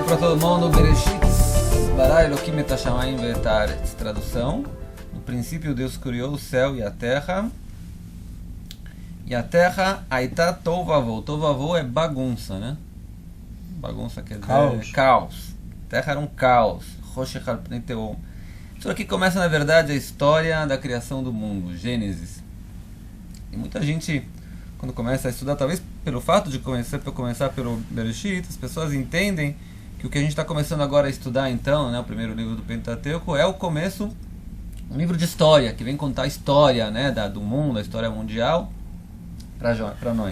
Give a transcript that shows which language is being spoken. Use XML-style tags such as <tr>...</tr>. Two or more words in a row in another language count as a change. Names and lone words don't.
<he>Salomão no בראשית, ברא אלהים את השמים ואת הארץ.</he> <pt>Tradução: no princípio Deus criou o céu e a terra. E a terra,</pt> <he>היתה תהו ובהו. תהו ובהו</he> <pt>é bagunça, né? Bagunça quer dizer caos. A terra era um caos.</pt> <he>וחושך על פני תהום.</he> <pt>Isso aqui começa, na verdade, a história da criação do mundo, Gênesis. E muita gente, quando começa a estudar, talvez pelo fato de começar pelo Bereshit, as pessoas entendem que o que a gente está começando agora a estudar, então, né, o primeiro livro do Pentateuco, é o começo, um livro de história, que vem contar a história, né, do mundo, a história mundial, para nós.</pt>